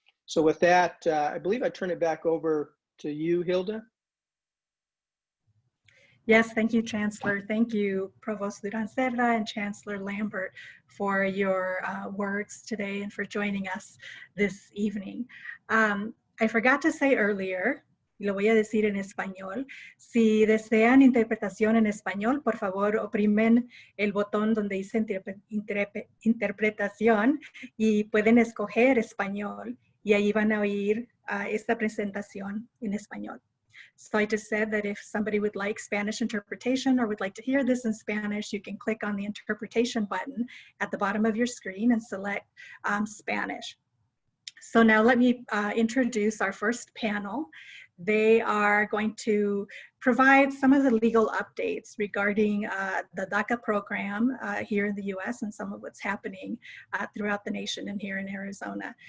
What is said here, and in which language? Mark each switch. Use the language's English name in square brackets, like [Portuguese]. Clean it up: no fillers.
[English] So with that, I believe I turn it back over to you, Hilda. Yes, thank you, Chancellor. Thank you, Provost Duran-Cerda and Chancellor Lambert for your words today and for joining us this evening. I forgot to say earlier, [Spanish] y lo voy a decir en español, si desean interpretación en español, por favor oprimen el botón donde dice interpretación y pueden escoger español y ahí van a oír esta presentación en español. [English] So I just said that if somebody would like Spanish interpretation or would like to hear this in Spanish, you can click on the interpretation button at the bottom of your screen and select Spanish. So now let me introduce our first panel. They are going to provide some of the legal updates regarding the DACA program here in the US and some of what's happening throughout the nation and here in Arizona.